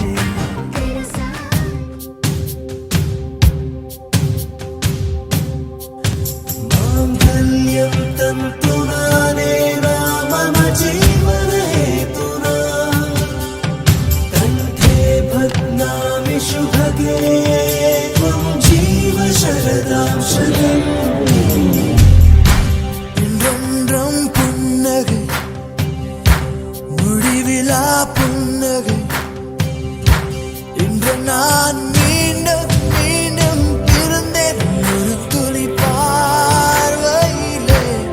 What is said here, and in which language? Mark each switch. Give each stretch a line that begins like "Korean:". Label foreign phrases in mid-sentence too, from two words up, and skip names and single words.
Sanskrit: మాంగళ్యం తంతునానే రామమ జీవనహేతునా కంఠే భగ్నామి శుభగే త్వం జీవ శరదాం శతం
Tamil: இன்றொன்றும் புன்னகை முடிவிலா புன்னகை இன்று நான் மீண்டும் மீண்டும் பிறந்தேன் ஒரு துளி பார்வையிலே